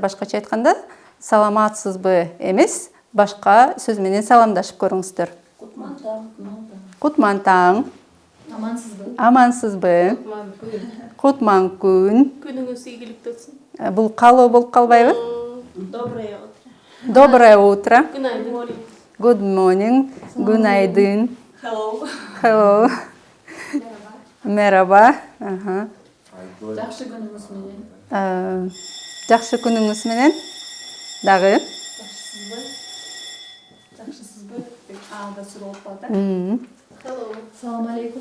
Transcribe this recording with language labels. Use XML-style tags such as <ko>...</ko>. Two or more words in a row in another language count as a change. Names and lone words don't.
<ky>Башкача айтканда, саламатсызбы эмес, башка сөз менен саламдашып көрүңүздөр. Кутман таң. Амансызбы? Амансызбы? Кутман күн. Күнүңүз ийгиликтүү өтсүн. Бул калоо болуп калбайбы?</ky> <ru>Доброе утро. Доброе утро.</ru> <en>Good morning.</en> <tr>Günaydın.</tr> <en>Hello. Hello. Merhaba.</en> <ky>Жакшы күнүңүз менен. Жакшы күнүңүз менен. Дагы. Жакшысызбы? Анда суроо болуп калды. Hello. Салам алейкум.</ky>